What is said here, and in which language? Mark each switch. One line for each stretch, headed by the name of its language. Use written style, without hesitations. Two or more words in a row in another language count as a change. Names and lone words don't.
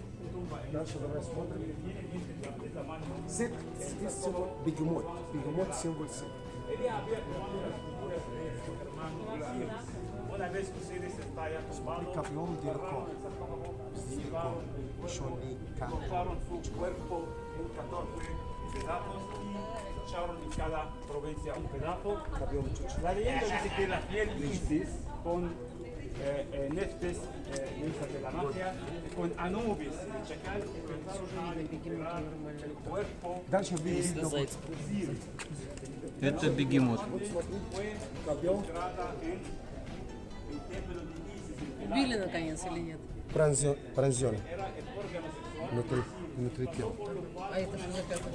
Russian: Дальше давай смотрим. Сет, здесь символ бегемот. Бегемот символ сет. Смотри, копьем далеко. Далеко. Еще не как.
Spanish: Echaron en cada provincia un pedazo.
Russian: Копьем чуть-чуть.
Spanish: La leyenda dice que la fiel Isis con Neftes, diosa de la magia, con Anubis, el chacal, el cuerpo
Russian: Дальше видно. Это бегемот. Копьем. Убили наконец или нет? пронзен. Внутри тела. А это что за пяточка?